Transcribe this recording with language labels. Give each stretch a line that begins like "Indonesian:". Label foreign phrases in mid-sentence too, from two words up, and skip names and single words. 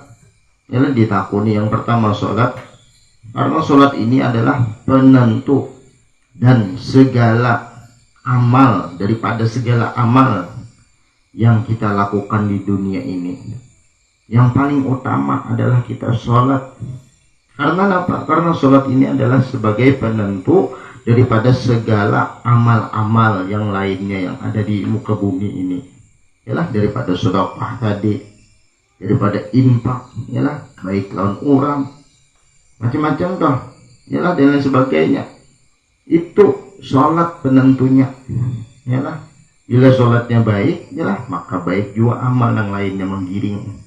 Indonesian: Yalah, ditakuni yang pertama sholat. Karena sholat ini adalah penentu dan segala amal, daripada segala amal yang kita lakukan di dunia ini. Yang paling utama adalah kita sholat. Karena apa? Karena sholat ini adalah sebagai penentu daripada segala amal-amal yang lainnya yang ada di muka bumi ini. Yalah, daripada sedekah tadi, daripada infak, yalah, baik lawan orang, macam-macam toh, yalah, dan lain sebagainya. Itu sholat penentunya. Yalah, bila sholatnya baik, yalah, maka baik juga amal yang lainnya menggiring.